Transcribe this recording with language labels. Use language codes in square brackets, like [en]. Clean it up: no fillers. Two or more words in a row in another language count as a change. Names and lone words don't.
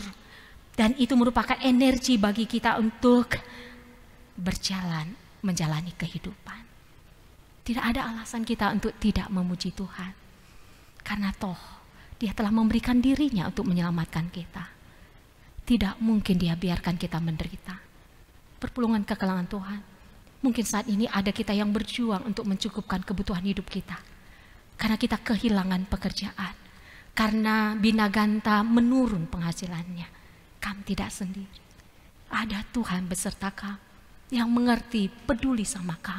[id] Dan itu merupakan energi bagi kita untuk berjalan, menjalani kehidupan. Tidak ada alasan kita untuk tidak memuji Tuhan. Karena toh Dia telah memberikan dirinya untuk menyelamatkan kita. Tidak mungkin Dia biarkan kita menderita. [btx] Perpulungan kekelangan Tuhan. [id] Mungkin saat ini ada kita yang berjuang untuk mencukupkan kebutuhan hidup kita. Karena kita kehilangan pekerjaan. Karena binaganta menurun penghasilannya. Kamu tidak sendiri. Ada Tuhan beserta kamu yang mengerti, peduli sama kamu.